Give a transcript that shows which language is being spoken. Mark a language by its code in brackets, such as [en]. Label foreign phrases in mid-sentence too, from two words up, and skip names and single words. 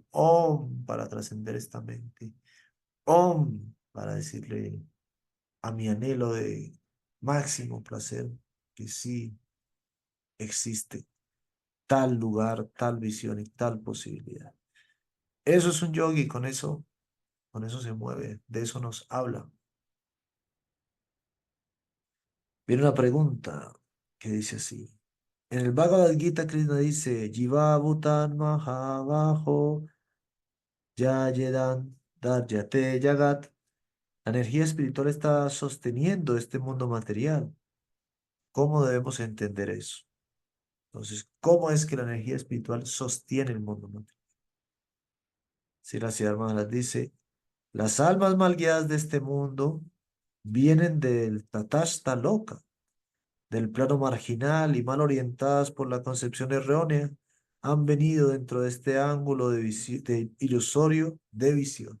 [es] Om para trascender esta mente. Om para decirle a mi anhelo de máximo placer que sí existe tal lugar, tal visión y tal posibilidad. Eso es un yogi, con eso se mueve, de eso nos habla. Viene una pregunta que dice así. En el Bhagavad Gita, Krishna dice, [sa] Jiva Bhutan Mahabaho Yayedan Daryate Yagat. [es] La energía espiritual está sosteniendo este mundo material. ¿Cómo debemos entender eso? Entonces, ¿cómo es que la energía espiritual sostiene el mundo material? Si la Siddhartha Maharaj dice, las almas mal guiadas de este mundo vienen del Tatashta Loka, del plano marginal y mal orientadas por la concepción errónea, han venido dentro de este ángulo de ilusorio de visión.